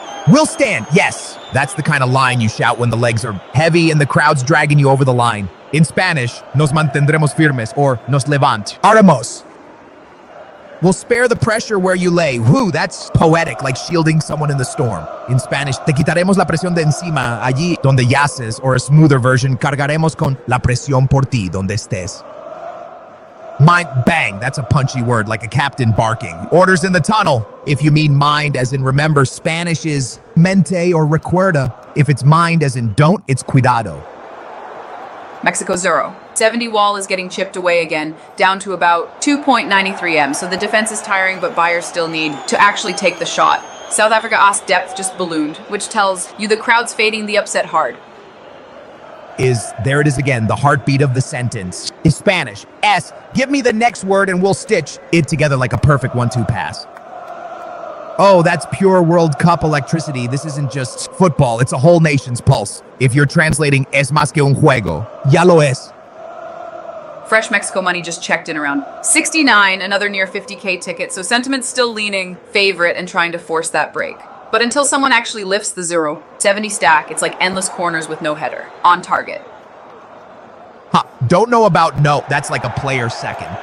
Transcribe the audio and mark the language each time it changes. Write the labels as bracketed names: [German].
[English] Will stand, yes. That's the kind of line you shout when the legs are heavy and the crowd's dragging you over the line. In Spanish, [Spanish] nos mantendremos firmes or nos haremos. [English] We'll spare the pressure where you lay. Whoo, that's poetic, like shielding someone in the storm. In Spanish, [Spanish] te quitaremos la presión de encima allí donde yaces, [English] or a smoother version, [Spanish] cargaremos con la presión por ti donde estés. [English] Mind, bang, that's a punchy word, like a captain barking. Orders in the tunnel. If you mean mind as in remember, Spanish is mente or recuerda. If it's mind as in don't, it's cuidado. Mexico 0. 70 wall is getting chipped away again, down to about 2.93 M, so the defense is tiring, but buyers still need to actually take the shot. South Africa ask depth just ballooned, which tells you the crowd's fading the upset hard. There it is again, the heartbeat of the sentence. Is Spanish. S, give me the next word and we'll stitch it together like a perfect 1-2 pass. Oh, that's pure World Cup electricity. This isn't just football, it's a whole nation's pulse. If you're translating [Spanish] es más que un juego, ya lo es. [English] Fresh Mexico money just checked in around 69, another near 50K ticket, so sentiment's still leaning favorite and trying to force that break. But until someone actually lifts the 0-70 stack, it's like endless corners with no header. On target. Huh, don't know about no, that's like a player second.